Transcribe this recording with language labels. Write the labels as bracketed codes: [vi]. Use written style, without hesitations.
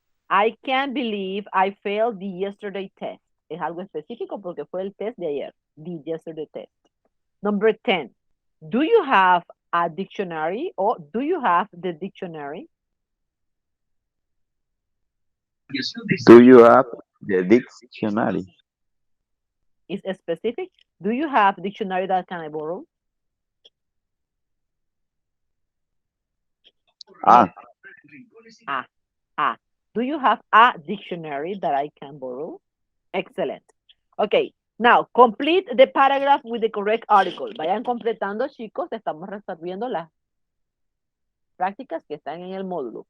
[en] I can't believe I failed the yesterday test. [es] Es algo específico porque fue el test de ayer. [en] The yesterday test. Number 10. Do you have a dictionary or do you have the dictionary? Do you have the dictionary? Is specific. Do you have dictionary that can I borrow? Ah. Do you have a dictionary that I can borrow? Excellent. Okay, now complete the paragraph with the correct article. [es] Vayan completando, chicos. Estamos resolviendo las prácticas que están en el módulo.